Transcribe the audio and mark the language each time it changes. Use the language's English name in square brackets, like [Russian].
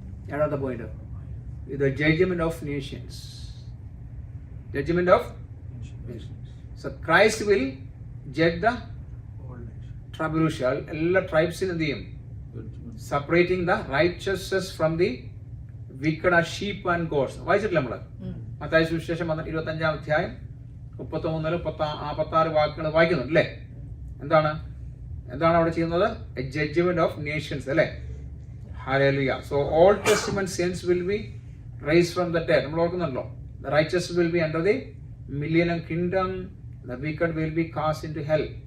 [Malayalam] 7-ാമത്തെ point [English] the judgment of nations. Judgment of nations. So Christ will judge the tribulation. [Malayalam] എല്ലാ ട്രൈബ്സിനും എന്ത് ചെയ്യും? [English] Separating the righteousness from the wicked as sheep and goats. [Malayalam] വായിച്ചിട്ടില്ല നമ്മള്? മത്തായി സുവിശേഷം 25-ാം അധ്യായം 33-46 വാക്യങ്ങൾ വായിക്കുന്നുണ്ട് അല്ലേ? എന്താണ് അവിടെ ചെയ്യുന്നത്? [English] A judgment of nations അല്ലേ? Hallelujah. So Old Testament saints will be raised from the dead. [Malayalam] നമ്മൾ ഓർക്കുന്നുണ്ടല്ലോ? [English] The righteous will be under the millennium kingdom. The wicked will be cast into hell.